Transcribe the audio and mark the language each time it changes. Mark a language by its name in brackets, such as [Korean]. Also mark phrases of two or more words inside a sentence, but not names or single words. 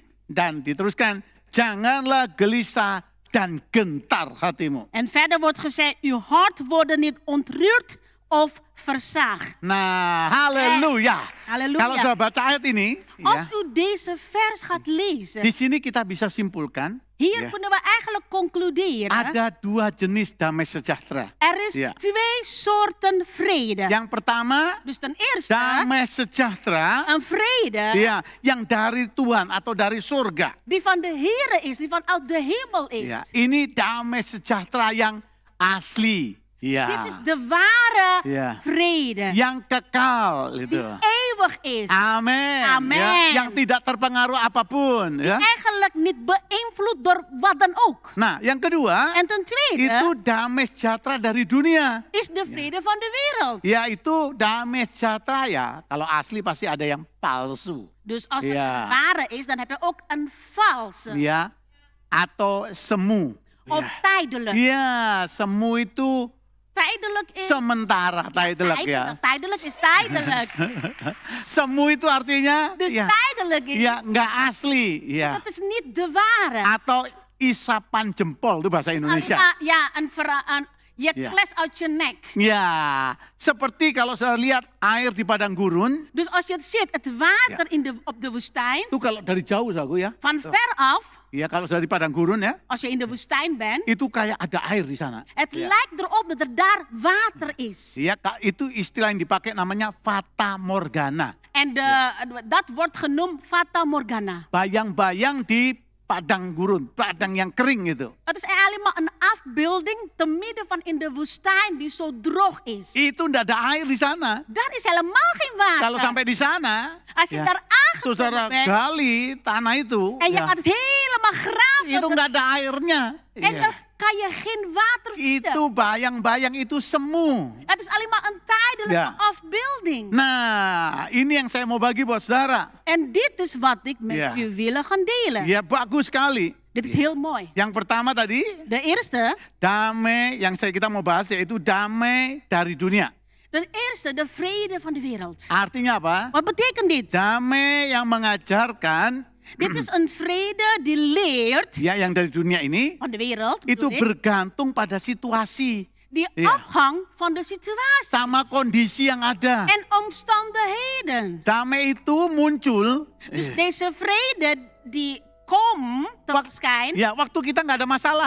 [Indonesian] Dan diteruskan, janganlah gelisah dan gentar hatimu. [Dutch] En verder wordt gezegd, uw hart worden niet ontroerd of versaagd. [Indonesian] Nah, haleluya. Haleluya. Kalau sudah baca ayat ini, [Dutch] Als [Indonesian] ya, [Dutch] u deze vers gaat lezen, [Indonesian] di sini kita bisa simpulkan, [Dutch] hier [Indonesian] ya, [Dutch] kunnen we eigenlijk concluderen. [Indonesian] ada 2 jenis damai sejahtera. [Dutch] Er is Ja. 2 soorten vrede. [Indonesian] Yang pertama, [Dutch] Dus ten eerste, [Indonesian] damai sejahtera [Dutch] een vrede [Indonesian] ya, yang dari Tuhan atau dari surga. [Dutch] die van de Heere is, die vanuit de hemel is. [Indonesian] Ya, ini damai sejahtera yang asli. [Dutch] Dit [Indonesian] Ya, [Dutch] is de ware Ja. vrede. [Indonesian] yang kekal itu. [Dutch] Die eeuwig is. [Indonesian] Amin. [Dutch] Amen. [Indonesian] Ya, yang tidak terpengaruh apapun. Ya. [Dutch] Eigenlijk niet beïnvloed door wat dan ook. [Indonesian] Nah, yang kedua, [Dutch] En ten tweede [Indonesian] itu damai sejahtera dari dunia. [Dutch] is de vrede van de wereld. [Indonesian] Yaitu damai sejahtera ya. Kalau asli pasti ada yang palsu. [Dutch] Dus als het Ja. ware is, dan heb je ook een valse. [Indonesian] Ya. Atau semu. [Dutch] Of tijdelijk. [Indonesian] Ya, semu itu [Dutch] Tijdelijk is... [Indonesian] sementara, tijdelijk ya. [Dutch] Tijdelijk is tijdelijk. [Indonesian] Semu itu artinya [Dutch] Dus [Indonesian] ya, [Dutch] tijdelijk is... [Indonesian] ya nggak asli. Ya. [Dutch] Dat is niet de ware. [Indonesian] Atau isapan jempol, itu bahasa Indonesia. [Dutch] Je Ja. kles uit je nek. [Indonesian] Ya, seperti kalau saya lihat air di padang gurun, [Dutch] Dus als je het ziet, het water op de woestijn, [Indonesian] itu kalau dari jauh aku ya. [Dutch] van ver af, [Indonesian] Ya kalau dari padang gurun ya, [Dutch] als je in de woestijn bent, [Indonesian] itu kayak ada air di sana. [Dutch] het Ja. lijkt erop dat er daar water is. [Indonesian] Ya, itu istilah yang dipakai namanya fata morgana. [Dutch] En dat wordt genoemd Fata Morgana. [Indonesian] Bayang-bayang di padang gurun, padang yang kering itu. [Dutch] Het is eigenlijk maar een afbeelding te midden van in de woestijn die zo droog is. [Indonesian] Itu ndak ada air di sana. [Dutch] Daar is helemaal geen water. [Indonesian] Kalau sampai di sana, [Dutch] Als je [Indonesian] ya, [Dutch] daar [Indonesian] saudara [Dutch] aangekomen bent [Indonesian] gali tanah itu, [Dutch] en je [Indonesian] ya, [Dutch] gaat het helemaal graven, [Indonesian] itu nggak ada airnya. [Dutch] en [Indonesian] Ya. [Dutch] dan kan je geen water vinden. [Indonesian] Itu bayang-bayang itu semu. [Dutch] Het is alleen maar een tijdelijke Ja. afbeelding. [Indonesian] Nah, ini yang saya mau bagi buat saudara. [Dutch] En dit is wat ik met Ja. u willen gaan delen. [Indonesian] Ya bagus sekali. [Dutch] Dit is heel mooi. [Indonesian] Yang pertama tadi, [Dutch] De eerste, [Indonesian] damai yang kita mau bahas yaitu damai dari dunia. [Dutch] de vrede van de wereld. [Indonesian] Artinya apa? [Dutch] Wat betekent dit? [Indonesian] Damai yang mengajarkan, [Dutch] Dit is een vrede die leert [Indonesian] ya yang dari dunia ini, [Dutch] van de wereld, [Indonesian] itu [Dutch] bedoel ik, [Indonesian] bergantung pada situasi. [Dutch] die Ja. afhangt van de situatie [Indonesian] Sama kondisi yang ada. [Dutch] en omstandigheden. [Indonesian] Damai itu muncul, [Dutch] Dus deze vrede die komt tevoorschijn [Indonesian] ya waktu kita nggak ada masalah.